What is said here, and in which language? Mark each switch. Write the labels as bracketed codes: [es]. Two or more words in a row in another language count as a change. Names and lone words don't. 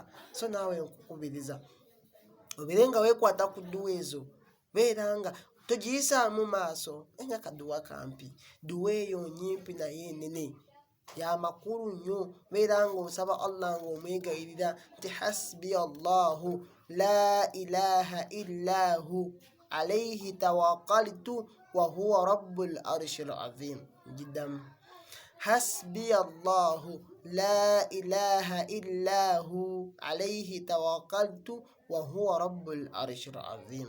[lg] So naawe nkukubiriza obeere nga weekwata ku dduwa ezo, beera nga togiyisaamu maaso. Enya kaduwa kampi, duwa eyo nyimpi naye nene ya makulu nnyo. Beera nga osaba Allah ng'omwegayirira nti [ar] حسبي الله لا إله إلا هو عليه توكلت وهو رب العرش العظيم. Jiddamu حسبي الله لا إله إلا هو عليه توكلت وهو رب العرش العظيم.